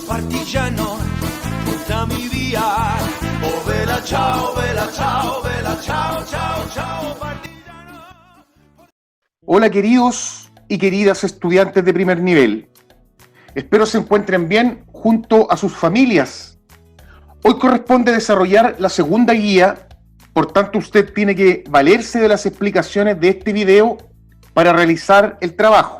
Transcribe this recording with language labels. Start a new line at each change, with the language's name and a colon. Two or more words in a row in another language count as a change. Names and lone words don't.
Italian: partigiano, portami via. Oh vela ciao, vela ciao, vela ciao, ciao, ciao, partigiano.
Spanish: Hola queridos y queridas estudiantes de primer nivel. Espero se encuentren bien junto a sus familias. Hoy corresponde desarrollar la segunda guía, por tanto usted tiene que valerse de las explicaciones de este video para realizar el trabajo.